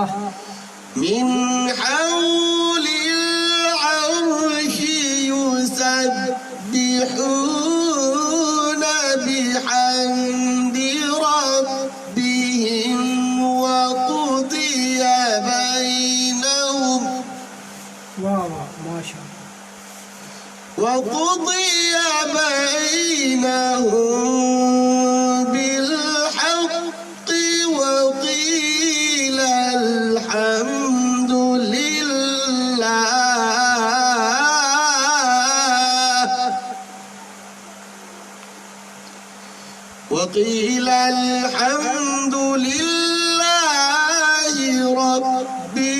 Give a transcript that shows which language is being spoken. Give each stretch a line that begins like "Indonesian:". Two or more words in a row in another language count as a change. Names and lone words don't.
Arabic: من حول العرش يسبحون بحمد ربهم وقضي بينهم
Urdu: واہ واہ
Arabic: ماشاء اللہ وقضي بينهم بالحق وقيل الحمد لله وقيل الحمد لله رب